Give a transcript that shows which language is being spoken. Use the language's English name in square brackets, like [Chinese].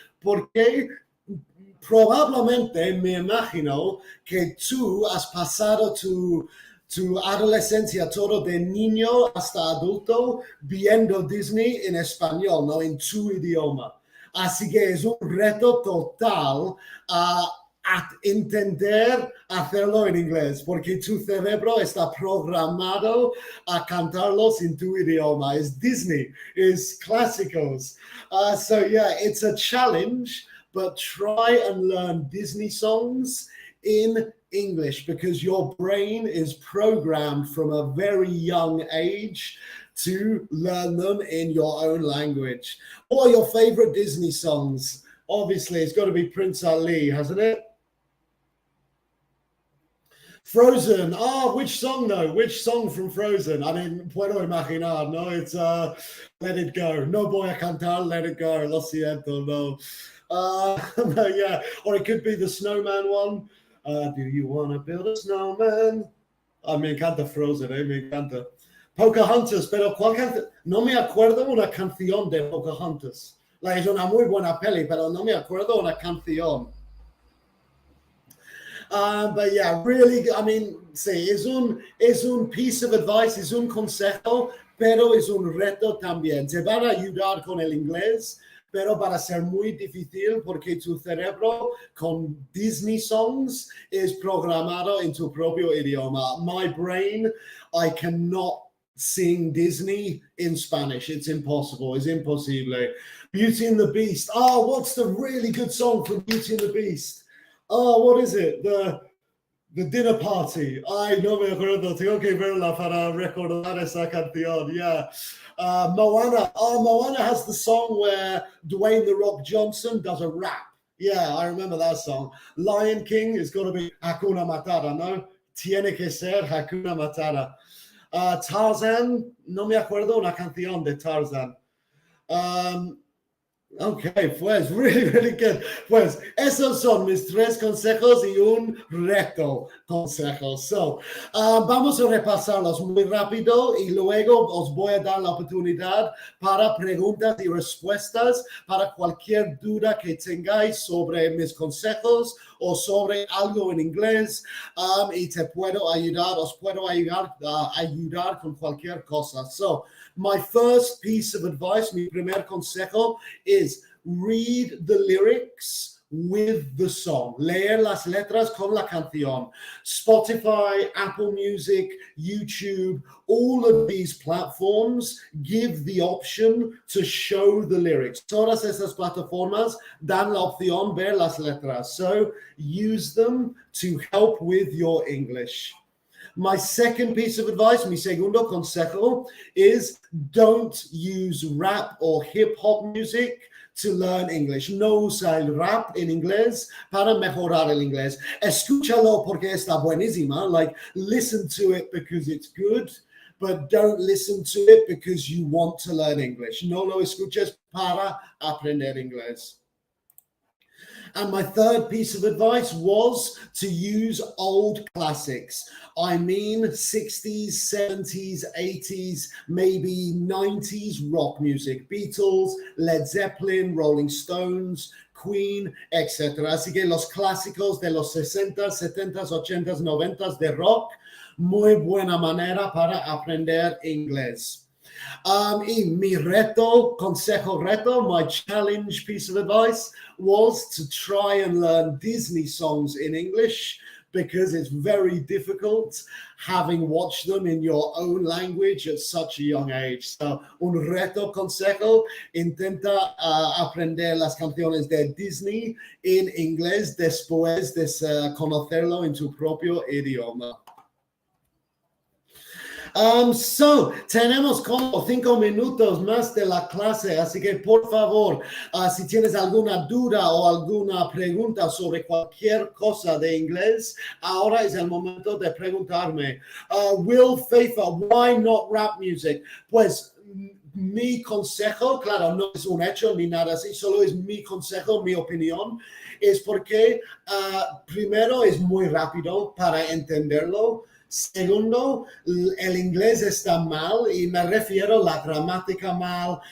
[Spanish] Porque probablemente me imagino que tú has pasado tu adolescencia todo de niño hasta adulto viendo Disney en español, no en tu idioma. Así que es un reto total a entender hacerlo en inglés, porque tu cerebro está programado a cantarlos en tu idioma. Es Disney, es clásicos. [English] So yeah, it's a challenge, but try and learn Disney songs in English because your brain is programmed from a very young age to learn them in your own language. What are your favorite Disney songs? Obviously, it's got to be Prince Ali, hasn't it? Frozen. Which song though? Which song from Frozen? I mean, [Spanish] puedo imaginar, no? [English] It's Let It Go. [Spanish] No voy a cantar, Let It Go. Lo siento, no. No, yeah. [English] Or it could be the Snowman one. Do you want to build a snowman? [Spanish] Me encanta Frozen, me encanta. Pocahontas, pero ¿cuál canción? No me acuerdo una canción de Pocahontas. Es una muy buena peli, pero no me acuerdo una canción. [English] But yeah, really, I mean, [Spanish] sí, es un [English] piece of advice, [Spanish] es un consejo, pero es un reto también. Te van a ayudar con el inglés, pero va a ser muy difícil porque tu cerebro con [English] Disney songs [Spanish] es programado en tu propio idioma. [English] My brain, I cannot sing Disney in Spanish. It's impossible. It's [Spanish] imposible. [English] Beauty and the Beast. What's the really good song from Beauty and the Beast? What is it? The Dinner Party. [Spanish] Ay, no me acuerdo. Tengo que verla para recordar esa canción. [English] Yeah. Moana. Moana has the song where Dwayne "The Rock" Johnson does a rap. Yeah, I remember that song. Lion King is got to be Hakuna Matata, no? [Spanish] Tiene que ser Hakuna Matata. Tarzan. No me acuerdo una canción de Tarzan. [English] Ok, pues, really, really good. [Spanish] Pues, esos son mis 3 consejos y un reto consejo. So, vamos a repasarlos muy rápido y luego os voy a dar la oportunidad para preguntas y respuestas para cualquier duda que tengáis sobre mis consejos o sobre algo en inglés, y os puedo ayudar con cualquier cosa. [English] So, my first piece of advice, [Spanish] mi primer consejo [English] is read the lyrics with the song. [Spanish] Leer las letras con la canción. [English] Spotify, Apple Music, YouTube, all of these platforms give the option to show the lyrics. [Spanish] Todas esas plataformas dan la opción ver las letras. [English] So use them to help with your English. My second piece of advice, [Spanish] mi segundo consejo, [English] is don't use rap or hip hop music to learn English. [Spanish] No usa el rap en inglés para mejorar el inglés. Escúchalo porque está buenísima. [English] Listen to it because it's good, but don't listen to it because you want to learn English. [Spanish] No lo escuches para aprender inglés. [English] And my third piece of advice was to use old classics. I mean 60s, 70s, 80s, maybe 90s rock music. Beatles, Led Zeppelin, Rolling Stones, Queen, etc. [Spanish] Así que los clásicos de los 60s, 70s, 80s, 90s de rock, muy buena manera para aprender inglés. Y mi consejo reto, [English] my challenge piece of advice was to try and learn Disney songs in English because it's very difficult having watched them in your own language at such a young age. [Spanish] So, un reto consejo, intenta aprender las canciones de Disney en inglés después de conocerlo en tu propio idioma. So, tenemos como 5 minutos más de la clase, así que por favor, si tienes alguna duda o alguna pregunta sobre cualquier cosa de inglés, ahora es el momento de preguntarme. [English] Will Fafa, why not rap music? [Spanish] Pues mi consejo, claro, no es un hecho ni nada así, solo es mi consejo, mi opinión, es porque primero es muy rápido para entenderlo. Segundo, el inglés está mal y me refiero a la gramática mal.